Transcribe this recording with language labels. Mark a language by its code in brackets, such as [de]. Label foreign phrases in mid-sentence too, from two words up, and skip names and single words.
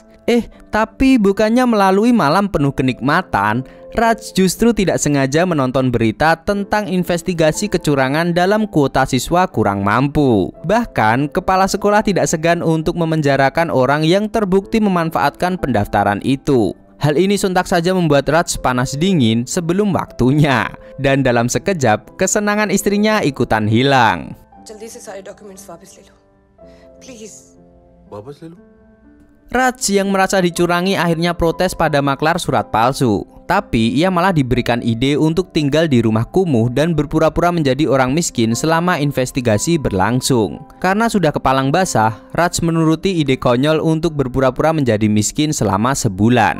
[id] Tapi bukannya melalui malam penuh kenikmatan, Raj justru tidak sengaja menonton berita tentang investigasi kecurangan dalam kuota siswa kurang mampu. Bahkan, kepala sekolah tidak segan untuk memenjarakan orang yang terbukti memanfaatkan pendaftaran itu. Hal ini sontak saja membuat Raj panas dingin sebelum waktunya. Dan dalam sekejap, kesenangan istrinya ikutan hilang. [hi] जल्दी से सारे डॉक्यूमेंट्स वापस ले लो प्लीज वापस ले लो. [id] Raj yang merasa dicurangi akhirnya protes pada maklar surat palsu. Tapi ia malah diberikan ide untuk tinggal di rumah kumuh dan berpura-pura menjadi orang miskin selama investigasi berlangsung. Karena sudah kepalang basah, Raj menuruti ide konyol untuk berpura-pura menjadi miskin selama sebulan.